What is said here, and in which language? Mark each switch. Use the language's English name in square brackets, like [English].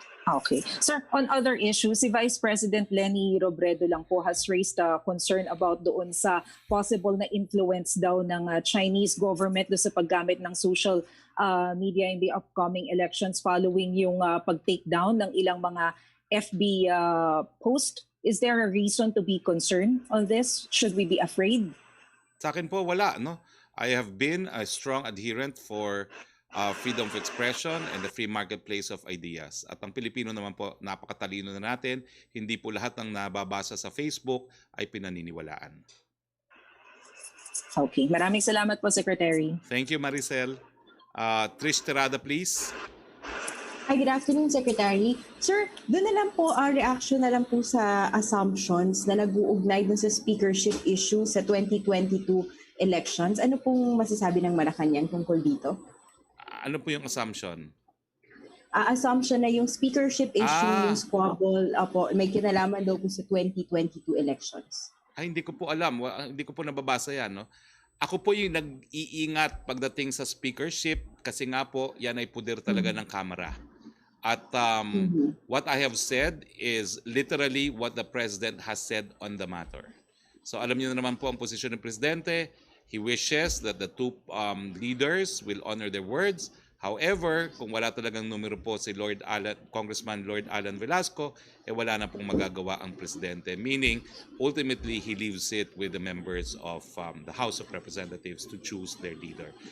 [English] Okay. Sir, on other issues, si Vice President Leni Robredo lang po has raised a concern about [Filipino] doon sa possible na [English] influence daw ng Chinese government [Filipino] doon sa paggamit ng [English] social media in the upcoming elections following [Filipino] yung pag-take down ng ilang mga [English] FB post. Is there a reason to be concerned on this? Should we be afraid? [Filipino] Sa akin po, wala, no? [English] I have been a strong adherent for freedom of expression and the free marketplace of ideas. [Filipino] At ang Pilipino naman po, napakatalino na natin. Hindi po lahat ng nababasa sa Facebook ay pinaniniwalaan. [English] Okay. [Filipino] Maraming salamat po, Secretary. [English] Thank you, Maricel. Trish Terada, please. Hi, good afternoon, Secretary. [Filipino] Sir, doon na lang po, reaction na lang po sa assumptions na nag-uugnay dun sa speakership issue sa 2022 elections. Ano pong masasabi ng Malacañang tungkol dito? Ano po yung assumption? Assumption na yung speakership issue, yung squabble, may kinalaman daw po sa 2022 elections. Ay, hindi ko po alam. Hindi ko po nababasa yan. No? Ako po yung nag-iingat pagdating sa speakership kasi nga po, yan ay puder talaga ng Kamara. [English] At what I have said is literally what the President has said on the matter. [Filipino] So alam niyo na naman po ang posisyon ng Presidente. [English] He wishes that the two leaders will honor their words. [Filipino] However, kung wala talagang numero po si Congressman Lord Alan Velasco, wala na pong magagawa ang Presidente. [English] Meaning, ultimately, he leaves it with the members of the House of Representatives to choose their leader.